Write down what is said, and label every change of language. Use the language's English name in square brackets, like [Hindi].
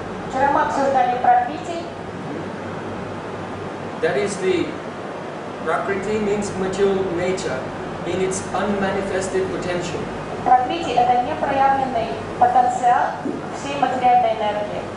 [Russian] Вчера мы обсуждали Пракрити. [English] That is the Prakriti means material nature in its unmanifested potential. [Russian] Пракрити – это непроявленный потенциал всей материальной энергии.